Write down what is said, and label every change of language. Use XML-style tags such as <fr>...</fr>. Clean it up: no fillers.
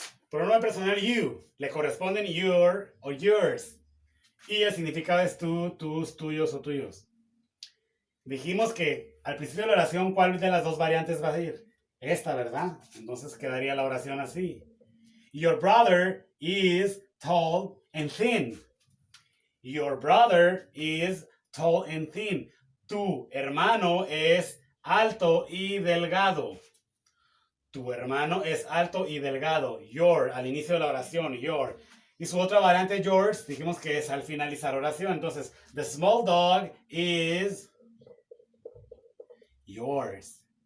<es>Pronombre personal you. Le corresponden your o yours. Y el significado es tú, tus, tuyos o tuyos. Dijimos que al principio de la oración, ¿cuál de las dos variantes va a ir? Esta, ¿verdad? Entonces quedaría la oración así.</es> <en>Your brother is tall and thin. Your brother is tall and thin.</en> <es>Tu hermano es alto y delgado. Tu hermano es alto y delgado. Your, al inicio de la oración, your. Y su otra variante, yours, dijimos que es al finalizar oración.</es> <en>Entonces, the small dog is yours.</en>